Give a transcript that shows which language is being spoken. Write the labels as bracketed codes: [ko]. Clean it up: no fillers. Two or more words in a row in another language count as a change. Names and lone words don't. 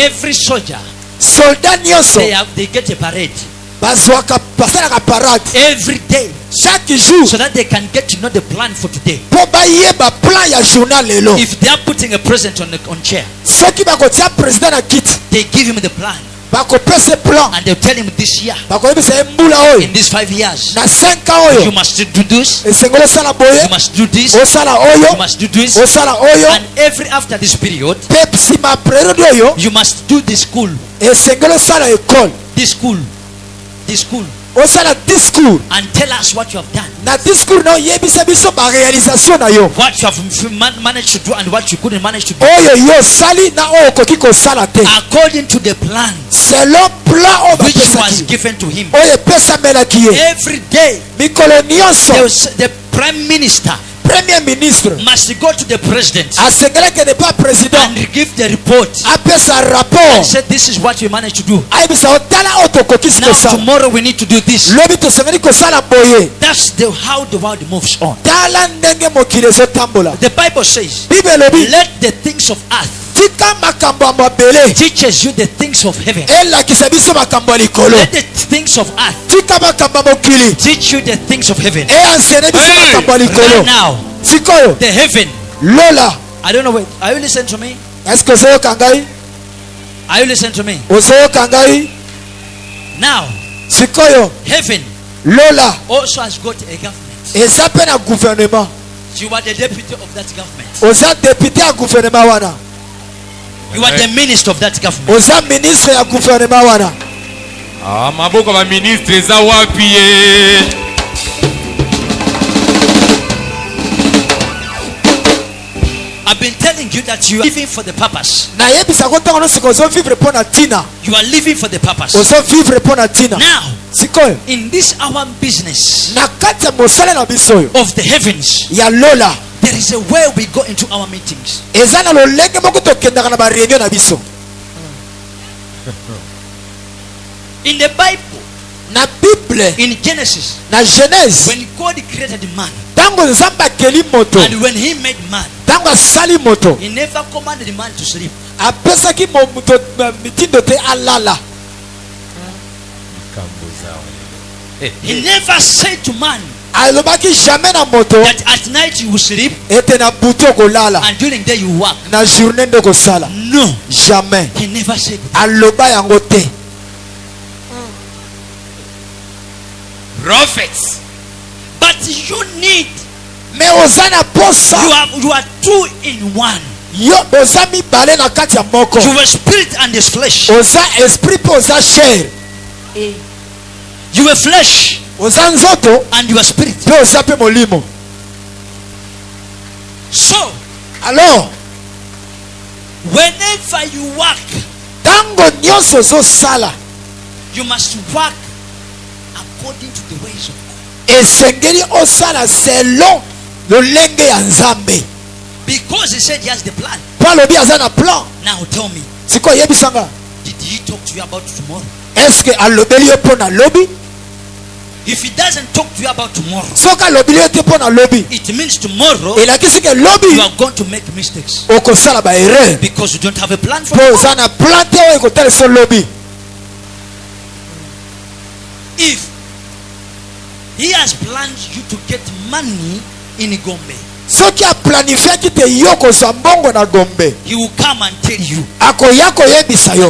[en] Every soldier, [ln] soldat nyonso [en] they get a parade [ln] bazwaka basalaka parade [en] every day [fr] chaque jour [en] so that they can get to know the plan for today. [ln] mpo bayeba plan ya journal lelo. [en] If they are putting a present on chair, [ln] soki bakotia président na kiti [en] they give him the plan [ln] bakopesa plan, [en] and they tell him this year, [ln] bakoyebisa ye mbula oyo [en] in these 5 years, [ln] na 5 ans [en] you [ln] oyo [en] must do this, [ln] esengeli osala boye, [en] you must do this, [ln] osala [en] you [ln] oyo, [en] must do this, [ln] osala oyo, [en] and every after this period, [ln] mpe nsima periode oyo [en] you must do this school, [ln] esengeli osala ekole, [en] this school, this school, [ln] osala discours. [en] and tell us what you have done, [ln] na discours na oyebisa biso baréalisation na yo [en] what you have managed to do and what you couldn't manage to do, [ln] oyo yo osali na oyo okoki kosala te [en] according to the plan [ln] selon plan oyo [en] which was [ln] bapesaki, [en] given to him. [ln] oyo epesamelaki ye. [en] Every day, [ln] mikolo nyonso [en] the prime minister [fr] premier ministre [en] must go to the president [ln] asengelaki ede pa président [en] and give the report [ln] apesa [en] and [ln] rapport [en] say this is what we managed to do. [ln] ayebisa otala oyo tokokisi [en] Now [ln] kosala, [en] tomorrow we need to do this. [ln] lobi tosengeli kosala boye. [en] That's how the world moves on. [ln] tala ndenge mokili ezotambola. [en] The Bible says, [ln] bible elobi [en] let the things of earth [ln] tika makambo ya mabele [en] teaches you the things of heaven. [ln] elakisa biso makambo ya likolo, [en] Let the things of earth [ln] tika makambo ya mokili [en] teach you the things of heaven. [ln] eansene biso Hey! makambo ya [en] Right [ln] likolo. [en] now, [ln] sikoyo [en] the heaven. [ln] lola, [en] I don't know. Wait, are you listening to me? [ln] eske ozoyoka ngai? [en] Are you listening to me? [ln] ozoyoka ngai? [en] Now, [ln] sikoyo [en] heaven [ln] lola [en] also has got a government. [ln] eza mpe na gouvernement. [en] You are the deputy of that government. [ln] oza député ya gouvernement wana, [en] You are the minister of that government. [ln] oza ministre ya gouvernement wana. maboko ya baministre eza wapi ye? [en] I've been telling you that you are living for the purpose. [ln] nayebisa ko ntango nyonso ozovivre mpo na ntina, [en] You are living for the purpose. [ln] ozovivre mpo na ntina. [en] Now, [ln] sikoyo [en] in this our business [ln] na kati ya mosala na biso oyo [en] of the heavens, [ln] ya lola, [en] there is a way we go into our meetings. [ln] eza na lolenge moko tokendaka na bareunion na biso. [en] In the Bible, [ln] na bible [en] in Genesis, [ln] na genèse, [en] when God created man [ln] ntango nzambe akeli moto, [en] and when he made man, [ln] ntango asali moto, [en] he never commanded man to sleep. [ln] apesaki moto mitindo te alala. [en] He never said to man, [ln] alobaki jamais na moto [en] that at night you will sleep [ln] ete na butu okolala [en] and during the day you work. [ln] na journée nde okosala. [en] No, [ln] Jamais. [en] he never said that. [ln] Aloba yango te. [en] Prophets. But you need, [ln] Mais oza na posa. [en] you are two in one. [ln] Yo oza mibale na kati ya moko. [en] You are spirit and this flesh. [ln] Oza esprit pe oza chair. [en] You are flesh [ln] Oza nzoto [en] and you are spirit. [ln] pe oza pe molimo. [en] So [ln] Alors, [en] whenever you work, [ln] tango nyonso ozosala [en] you must work according to the ways of God. [ln] esengeli osala selon lolenge ya Nzambe. [en] Because he said he has the plan. [ln] Po alobi aza na plan. [en] Now tell me, [ln] Siko yebisanga. [en] did he talk to you about tomorrow? [fr] Est-ce que [ln] alobeli yo po na lobi? [en] If he doesn't talk to you about tomorrow, [ln] Soka alobeli yo te po na lobi. [en] it means tomorrow [ln] Elakisi ke [en] you [ln] lobi [en] are going to make mistakes [ln] okosala ba erreur. [en] because you don't have a plan for [ln] Po [en] tomorrow. [ln] oza na plan te oyo ekotalisa lobi. [en] If he has planned you to get money in Gombe, [ln] Soki aplanifiaki te yo kozwa mbongo na Gombe, [en] he will come and tell you, [ln] akoya koyebisa yo,